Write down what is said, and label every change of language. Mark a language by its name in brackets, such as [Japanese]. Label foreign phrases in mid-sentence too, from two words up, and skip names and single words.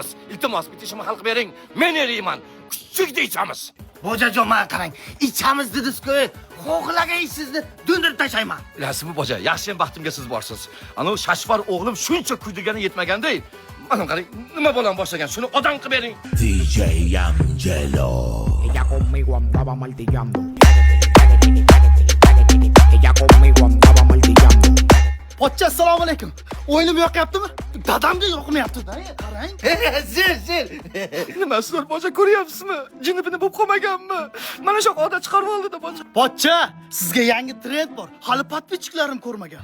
[Uzbek] Iltimos, bitishimni hal qilib bering. Men eriyman. Kuchukda ichamiz. Bojajon, mana qarang. Ichamiz dedingiz-ku. Xohlagan ishingizni do'ndirib tashlayman. Bilasizmi boja, yaxshi baxtimga siz borsiz. Ana Shashvar o'g'lim shuncha kuydirgani yetmaganday. Mana qarang, nima bo'lan boshlagan. Shuni odam qilib bering. DJ Angelo. [Spanish] Ella conmigo andaba martillando. Ella conmigo andaba martillando. [Uzbek] Pochcha, assalomu alaykum. O'yinim yoqyaptimi? Dadamga yoqmayapti-da, qarang. Zil. Nimasizlar boja, ko'ryapsizmi? Jinnibini bo'lib qolmaganmi? Mana shu odat chiqarib oldi-da boja. Pochcha, sizga yangi trend bor. Hali patpichiklarim ko'rmagan.